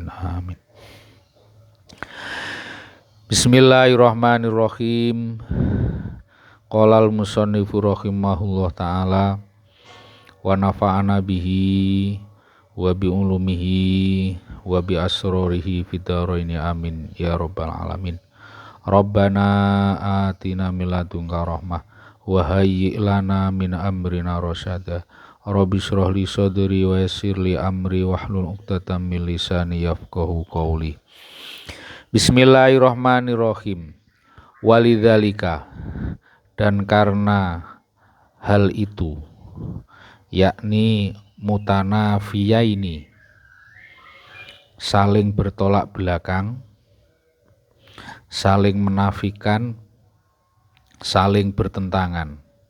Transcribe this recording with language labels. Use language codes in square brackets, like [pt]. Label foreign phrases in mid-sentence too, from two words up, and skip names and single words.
[ar] Amin. Bismillahirrahmanirrahim. قال المصنف رحمه الله تعالى ونفعنا به وبعلومه وبأسراره في الدارين آمين يا رب العالمين. ربنا آتنا من لدنك رحمة وهيئ لنا من أمرنا رشدا. رب اشرح لي صدري ويسر لي أمري واحلل عقدة من لساني يفقهوا قولي. Bismillahirrahmanirrahim. [id] Walidzalika, dan karena hal itu, yakni mutanafiyaini, saling bertolak belakang, saling menafikan, saling bertentangan.